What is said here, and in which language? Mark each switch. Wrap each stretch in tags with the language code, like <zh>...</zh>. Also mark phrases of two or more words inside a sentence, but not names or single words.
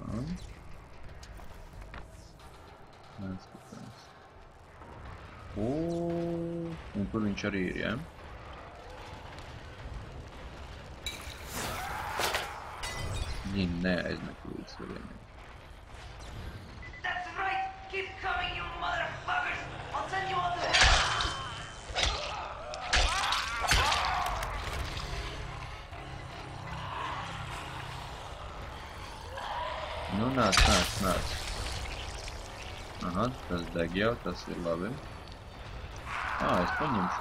<lv>Neskatās. Un tur viņš arī ir, ja? Viņi neaizmet līdz varieniem.</lv> <en>That's right! Keep coming, you motherfuckers! I'll send you all to hell!</en> <lv>Nu, nāc. Aha, tas deg jau, tas ir labi. Es paņemšu.</lv>